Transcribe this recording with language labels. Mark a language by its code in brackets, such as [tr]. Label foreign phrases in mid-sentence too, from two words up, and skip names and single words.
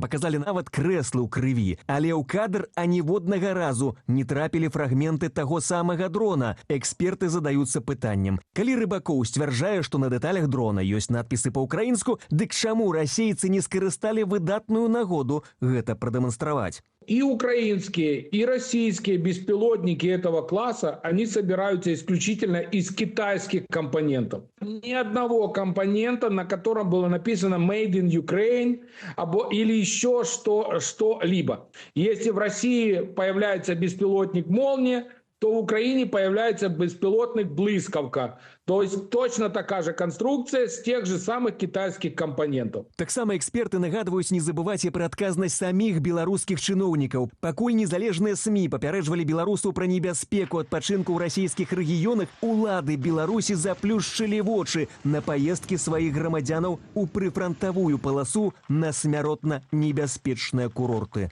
[be] Паказалі нават крэслы ў крыві. Але ў кадр аніводнага разу не трапілі фрагменты таго самага дрона. Эксперты задаюцца пытаннем. Калі Рыбакоў сцвярджае, што на дэталях дрона ёсць надпісы па-украінску, дык чаму расейцы не скарысталі выдатную нагоду гэта прадэманстраваць? [ru] И украинские, и российские беспилотники этого класса, они собираются исключительно из китайских компонентов. Ни одного компонента, на котором было написано [en] «Made in Ukraine» [ru] или еще что-либо. Если в России появляется беспилотник «Молния», то в Украине появляется беспилотник «Блискавка». То есть точно такая же конструкция с тех же самых китайских компонентов. [be] Таксама эксперты нагадваюць не забываць і пра адказнасць саміх беларускіх чыноўнікаў. Пакуль незалежныя СМІ папярэджвалі беларусаў пра небяспеку адпачынку ў расійскіх рэгіёнах, улады Беларусі заплюшчылі вочы на паездкі сваіх грамадзянаў у прыфрантавую паласу на смяротна небяспечныя курорты.